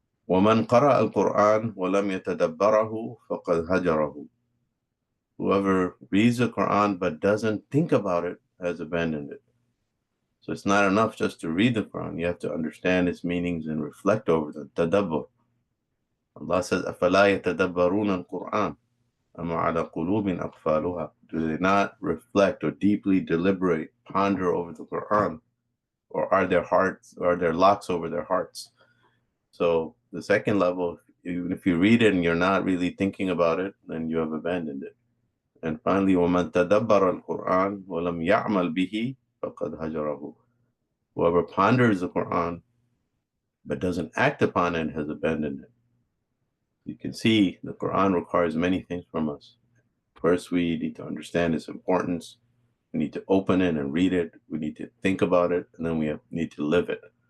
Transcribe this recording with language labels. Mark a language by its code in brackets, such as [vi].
[ar] وَمَنْ قَرَأَ الْقُرْآنَ وَلَمْ يَتَدَبَّرَهُ فَقَدْ هَجَرَهُ. [en] Whoever reads the Quran but doesn't think about it has abandoned it. So it's not enough just to read the Quran. You have to understand its meanings and reflect over them. Tadabbur. Allah says, [ar] أَفَلَا يَتَدَبَّرُونَ الْقُرْآنَ أَمَّا عَلَى قُلُوبٍ أَقْفَالُهَا. [en] Do they not reflect or deeply deliberate, ponder over the Quran? Or are their locks over their hearts? So the second level, even if you read it and you're not really thinking about it, then you have abandoned it. And finally, [ar] وَمَنْ تَدَبَّرَ الْقُرْآنَ وَلَمْ يَعْمَلْ بِهِ فَقَدْ هَجَرَهُ. [en] Whoever ponders the Quran but doesn't act upon it has abandoned it. You can see the Quran requires many things from us. First, we need to understand its importance. We need to open it and read it. We need to think about it, and then we need to live it.